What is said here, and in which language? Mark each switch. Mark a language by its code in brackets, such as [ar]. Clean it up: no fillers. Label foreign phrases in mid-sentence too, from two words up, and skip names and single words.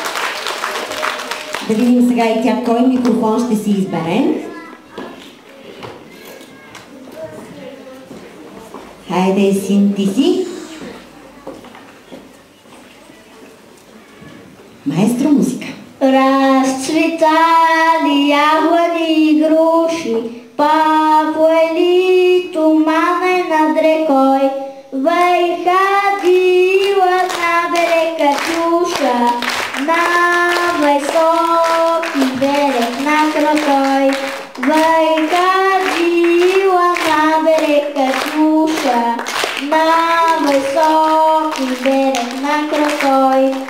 [bg] Да видим сега и тя кой микрофон ще си избере. Хайде, син, ти си. Маестро музика. [ru] Разцветали яблони и груши, папуели тумане над рекой, выходила на берег Катюша, на высокий берег на крутой, выходила на берег Катюша, на высокий берег на крутой,